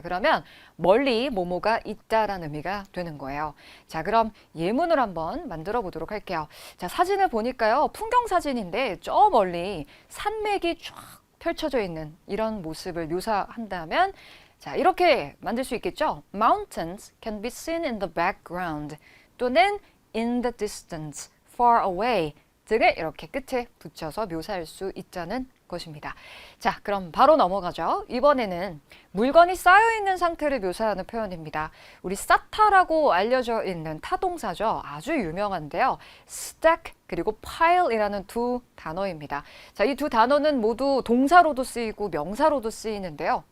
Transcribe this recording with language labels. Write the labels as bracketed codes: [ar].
[ko] 그러면 멀리 뭐뭐가 있다라는 의미가 되는 거예요. 자, 그럼 예문을 한번 만들어 보도록 할게요. 자, 사진을 보니까요. 풍경 사진인데 저 멀리 산맥이 쫙 펼쳐져 있는 이런 모습을 묘사한다면 자, 이렇게 만들 수 있겠죠? [en] Mountains can be seen in the background 또는 in the distance, far away [ko] 등을 이렇게 끝에 붙여서 묘사할 수 있다는 것입니다. 자, 그럼 바로 넘어가죠. 이번에는 물건이 쌓여있는 상태를 묘사하는 표현입니다. 우리 쌓다라고 알려져 있는 타동사죠. 아주 유명한데요. stack 그리고 pile이라는 두 단어입니다. 자, 이 두 단어는 모두 동사로도 쓰이고 명사로도 쓰이는데요.